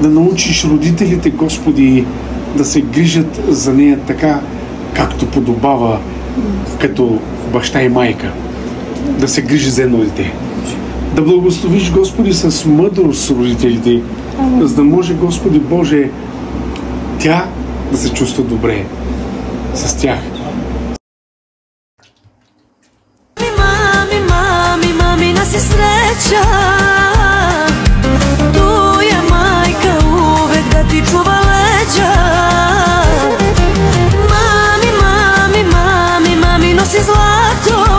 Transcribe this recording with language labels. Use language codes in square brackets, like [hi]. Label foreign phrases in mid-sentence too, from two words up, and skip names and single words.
[bg] Да научиш родителите, Господи, да се грижат за нея така, както подобава като баща и майка. Да се грижи за едно дете. Да благословиш, Господи, с мъдрост родителите, за да може, Господи Боже, тя да се чувства добре с тях. [sr] Mami, nas je sreća. Tu je majka uvek da ti čuva leđa. Mami, nosi zlato.